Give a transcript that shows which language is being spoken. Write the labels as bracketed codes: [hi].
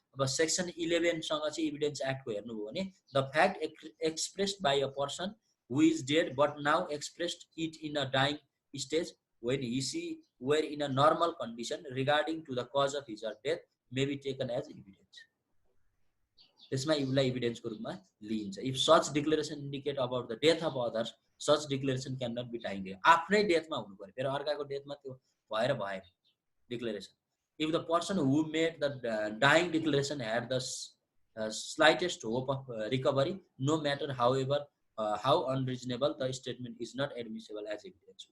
[ne] अब सेक्सन 11 सँग चाहिँ इभिडेन्स एक्टको हेर्नुभयो भने [en] The fact expressed by a person who is dead but now expressed it in a dying stage when he she were in a normal condition regarding to the cause of his death may be taken as evidence. [ne] त्यसमा यसलाई एभिडेन्सको रूपमा लिइन्छ। [en] If such declaration indicate about the death of others, such declaration can not be dying. [ne] आफ्नै डेथमा हुनु पर्यो, फेरि अर्काको डेथमा त्यो भएर भएन declaration. [en] If the person who made the dying declaration had the slightest hope of recovery no matter how ever how unreasonable the statement is not admissible as evidence.